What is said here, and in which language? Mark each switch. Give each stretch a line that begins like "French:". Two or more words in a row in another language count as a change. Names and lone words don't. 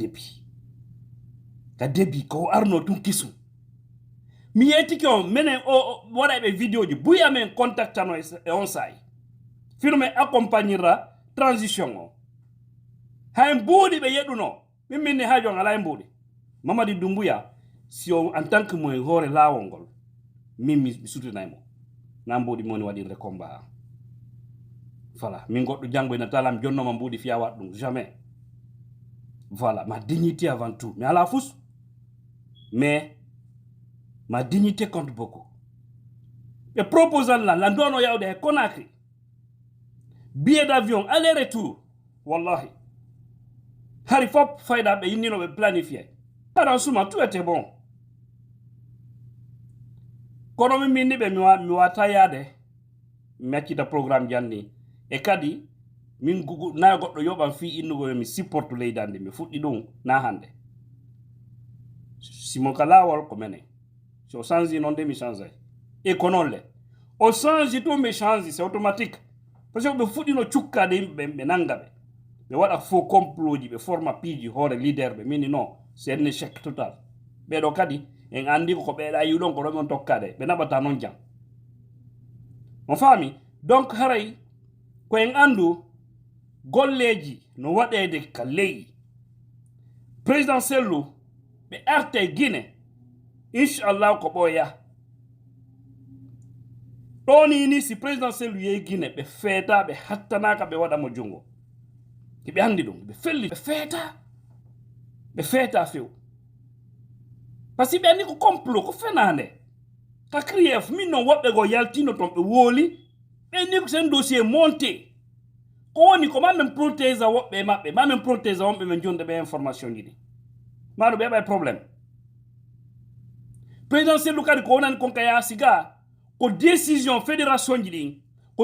Fula: ka debi ko arno tun kisum mi yettiki on minen o waɗa ɓe vidéo ji buy amen contactano e on sayi fino men
French: accompagnera transition
Fula: o hay mbuuɗi ɓe yeɗuno minni haajo on ala e mbuuɗi Mamadi Doumbouya si o
French: en tant que
Fula: moye hoore laawol ngol min mi sutinaymo na mbuuɗi moni waɗirde
French: combat voilà
Fula: min goɗɗo janngo ina talam jonnoma mbuuɗi fiya waɗ ɗum
French: jamais voilà ma dignité avant tout
Fula: mi ala fus
French: mais ma dignité compte beaucoup
Fula: ɓe proposal la ndono yawde he Conakry
French: billet d'avion aller retour
Fula: wallahi hari fop fayda ɓe yinnino ɓe planifié aɗan suma
French: tout était bon
Fula: kono min minni ɓe mi wata yaade mi accita programme janni e kadi min na goɗɗo yoɓan fi innugo mi supporte leydande mi fuɗɗi ɗum na hande simo ka laawol ko menen so change non de mi change e ko non le o change to mi change
French: c'est automatique parce que
Fula: ɓe fuɗɗino cukkade yimɓe ɓe nanga ɓe waɗa
French: faux complot
Fula: ji ɓe forma piiji hoore leader ɓe mini non
French: c'est un échec total
Fula: ɓeɗo kadi en andi ko ɓeeɗa yiwɗon ko ɗon on tokkade ɓe naɓata non jam on faami donc haray ko en andu golleji no waɗede ka ley présidentiel lu ɓe arte Guinée inchallah ko ɓooya ɗoni ni si présidentiel yehi Guinée ɓe feeta ɓe hattanaka ɓe waɗamo jungo ɓe andi ɗum ɓe felli ɓe feeta few
French: par ce que
Fula: ɓe andi ko complot ko fenande ka crief min noon woɓɓe go yaltino ton ɓe wooli ɓe andi ko sen
French: dossier monté
Fula: ko woni ko mamen protége woɓɓe maɓɓe mamen protége wonɓe ɓe jonde ɓe information ji ɗi maɗo ɓe heɓa probléme présidentiel lu kadi ko wonani kon ka yaa siga ko
French: décision fédération
Fula: ji ɗin ko